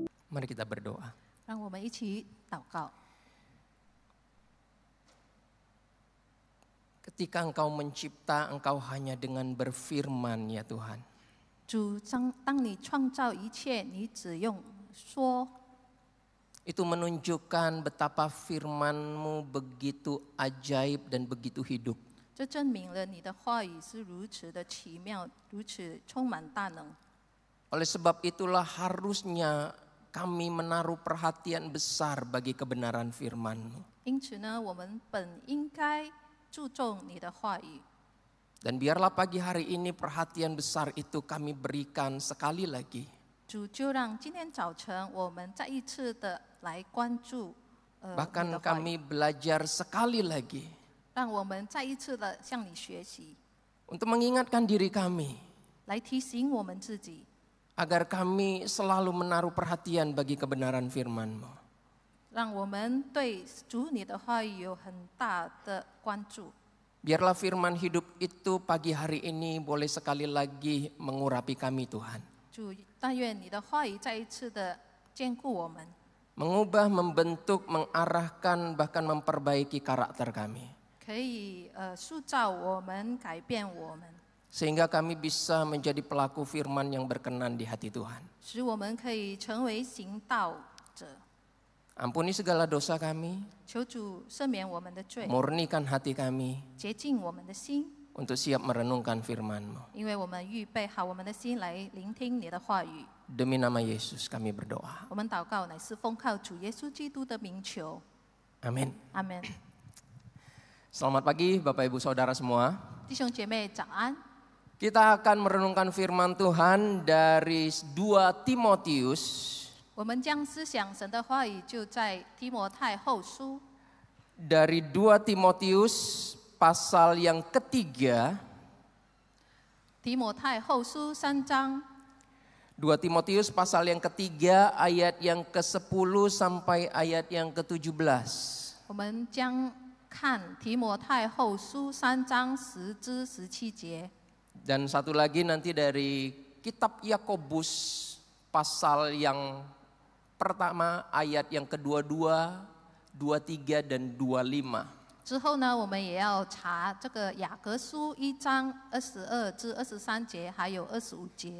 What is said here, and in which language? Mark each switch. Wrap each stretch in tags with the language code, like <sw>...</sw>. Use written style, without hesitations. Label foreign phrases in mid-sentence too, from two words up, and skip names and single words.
<id>Mari kita berdoa.</id> <zh>让我们一起祷告。</zh> <id>Ketika Engkau mencipta, Engkau hanya dengan berfirman ya Tuhan.</id> <zh>主，当你创造一切，你只用说，</zh> <id>Itu menunjukkan betapa firman-Mu begitu ajaib dan begitu hidup.</id> <zh>这证明了你的话语是如此的奇妙，如此充满大能。</zh> <id>Oleh sebab itulah harusnya kami menaruh perhatian besar bagi kebenaran firman-Mu.</id> <zh>因此呢，我们本应该注重你的话语。</zh> <id>Dan biarlah pagi hari ini perhatian besar itu kami berikan sekali lagi.</id> <zh>主，就让今天早晨我们再一次的来关注你</zh> <id>Bahkan</id> <zh>的话语，</zh> <id>kami belajar sekali lagi</id> <zh>让我们再一次的向你学习，</zh> <id>untuk mengingatkan diri kami</id> <zh>来提醒我们自己，</zh> <id>agar kami selalu menaruh perhatian bagi kebenaran firman-Mu.</id> <zh>让我们对主你的话语有很大的关注。</zh> <id>Biarlah firman hidup itu pagi hari ini boleh sekali lagi mengurapi kami Tuhan.</id> <zh>主，但愿你的话语再一次的坚固我们，</zh> <id>Mengubah, membentuk, mengarahkan, bahkan memperbaiki karakter kami.</id> <zh>可以塑造我们，改变我们，</zh> <id>Sehingga kami bisa menjadi pelaku firman yang berkenan di hati Tuhan.</id> <zh>使我们可以成为行道者。</zh> <id>Ampuni segala dosa kami,</id> <zh>求主赦免我们的罪，</zh> <id>murnikan hati kami</id> <zh>洁净我们的心，</zh> <id>untuk siap merenungkan firman-Mu.</id> <zh>因为我们预备好我们的心来聆听你的话语。</zh> <id>Demi nama Yesus kami berdoa.</id> <zh>我们祷告乃是奉靠主耶稣基督的名求，</zh> <id>Amin.</id> <zh>阿门。</zh> <id>Selamat pagi Bapak Ibu Saudara semua.</id> <zh>弟兄姐妹早安，</zh> <id>Kita akan merenungkan firman Tuhan dari 2 Timotius</id> <zh>我们将思想神的话语就在提摩太后书</zh> <id>dari 2 Timotius pasal yang ketiga.</id> <zh>提摩太后书3章</zh> <id>2 Timotius pasal yang ketiga ayat yang ke-10 sampai ayat yang ke-17.</id> <zh>我们将看提摩太后书3章10至17节，</zh> <id>Dan satu lagi nanti dari kitab Yakobus pasal yang pertama ayat yang ke-22, 23 dan 25.</id> <zh>之后呢，我们也要查这个雅各书1章22至23节，还有25节。</zh>